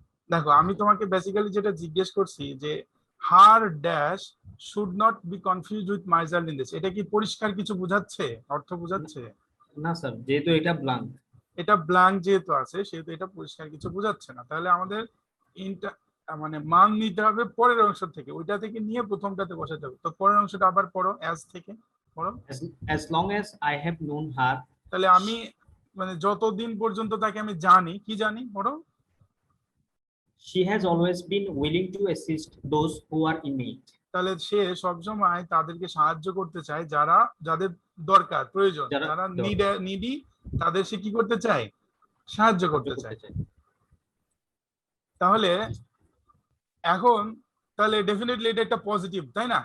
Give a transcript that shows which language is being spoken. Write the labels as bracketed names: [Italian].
[Bangla] দেখো আমি তোমাকে বেসিক্যালি যেটা জিজ্ঞেস করছি যে [English] her dash should not be confused with miserliness, [Bangla] এটা কি পরিষ্কার কিছু বোঝাচ্ছে, অর্থ বোঝাচ্ছে? না স্যার, যেহেতু এটা ব্ল্যাঙ্ক, এটা ব্ল্যাঙ্ক যেহেতু আছে সেহেতু এটা পরিষ্কার কিছু বোঝাচ্ছে না। তাহলে আমাদের মানে মান নিতে হবে পরের অংশ থেকে, ওইটা থেকে নিয়ে প্রথমটাতে বসাতে হবে। তো পরের অংশটা আবার পড়ো, অ্যাজ থেকে পড়ো। [English] as long as I have known her, [Bangla] তাহলে আমি মানে যতদিন পর্যন্ত তাকে আমি জানি, কি জানি, পড়ো। [English] she has always been willing to assist those who are in need. [Bangla] তাহলে সে সবসময় তাদেরকে সাহায্য করতে চায় যাদের দরকার, প্রয়োজন, যারা নিডি, তাদের সে কি করতে চায়, সাহায্য করতে চায়। তাহলে এখন তাহলে ডেফিনেটলি এটা একটা পজিটিভ, তাই না?